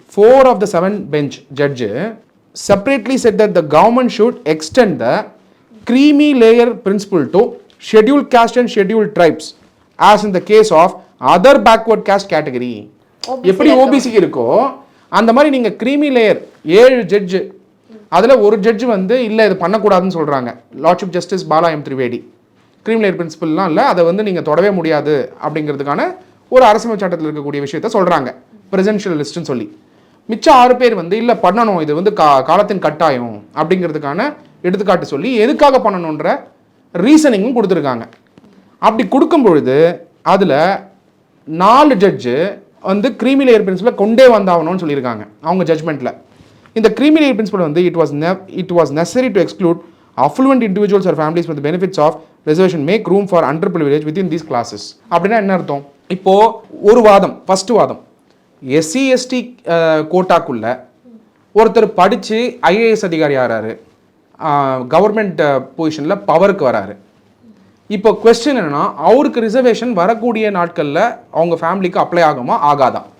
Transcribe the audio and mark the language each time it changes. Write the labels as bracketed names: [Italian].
[English] 4 of the 7 bench judge separately said that the government should extend the creamy layer principle to scheduled caste and scheduled tribes as in the case of other backward caste category. [Tamil] எப்படி ஓபிசிக்கு இருக்கோ அந்த மாதிரி நீங்கள் creamy layer 7 judge, அதில் ஒரு judge வந்து இல்லை இது பண்ணக்கூடாதுன்னு சொல்கிறாங்க. Lordship justice Bala M Trivedi. Creamy layer பிரின்சிபல்லாம் இல்லை, அதை வந்து நீங்கள் தொடவே முடியாது அப்படிங்கிறதுக்கான ஒரு அரசியல் சட்டத்தில் இருக்கக்கூடிய விஷயத்த சொல்கிறாங்க, பிரசிடென்ஷியல் லிஸ்ட்டுன்னு சொல்லி. மிச்சம் 6 பேர் வந்து இல்லை பண்ணணும், இது வந்து காலத்தின் கட்டாயம் அப்படிங்கிறதுக்கான எடுத்துக்காட்டு சொல்லி எதுக்காக பண்ணணுன்ற ரீசனிங்கும் கொடுத்துருக்காங்க. அப்படி கொடுக்கும் பொழுது அதில் 4 ஜட்ஜு வந்து creamy layer principle கொண்டே வந்தாகணும்னு சொல்லியிருக்காங்க அவங்க ஜட்ஜ்மெண்ட்டில். [English] இந்த creamy layer principle வந்து it was necessary to exclude affluent individuals or families with the benefits of reservation, make room for underprivileged within these classes. [Tamil] அப்படின்னா என்ன அர்த்தம்? இப்போ ஒரு வாதம், ஃபர்ஸ்ட் வாதம், எஸ்சி எஸ்டி கோட்டாக்குள்ள ஒருத்தர் படித்து ஐஏஎஸ் அதிகாரி ஆகிறாரு, கவர்மெண்ட் பொசிஷனில் பவருக்கு வராரு. இப்போ கொஸ்டின் என்னன்னா, அவருக்கு ரிசர்வேஷன் வரக்கூடிய நாட்களில் அவங்க ஃபேமிலிக்கு அப்ளை ஆகுமா ஆகாதா?